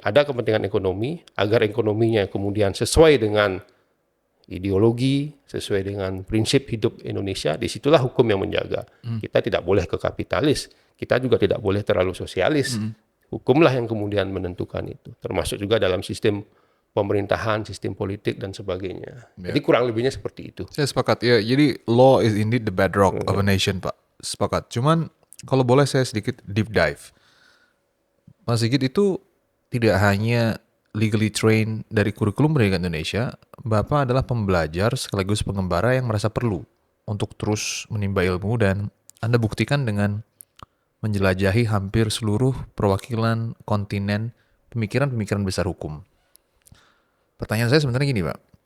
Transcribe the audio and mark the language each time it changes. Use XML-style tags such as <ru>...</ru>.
<id>Ada kepentingan ekonomi, agar ekonominya kemudian sesuai dengan ideologi, sesuai dengan prinsip hidup Indonesia, disitulah hukum yang menjaga. Kita tidak boleh ke kapitalis, kita juga tidak boleh terlalu sosialis. Hukumlah yang kemudian menentukan itu, termasuk juga dalam sistem pemerintahan, sistem politik, dan sebagainya. Jadi kurang lebihnya seperti itu. Saya sepakat ya.</id> <en>Jadi law is indeed the bedrock of a nation, Pak.</en> <id>Sepakat. Cuman kalau boleh saya sedikit deep dive. Mas Sigit itu tidak hanya legally trained dari kurikulum pendidikan Indonesia, Bapak adalah pembelajar sekaligus pengembara yang merasa perlu untuk terus menimba ilmu, dan Anda buktikan dengan menjelajahi hampir seluruh perwakilan kontinen pemikiran-pemikiran besar hukum. Pertanyaan saya sebenarnya gini, Pak.</id>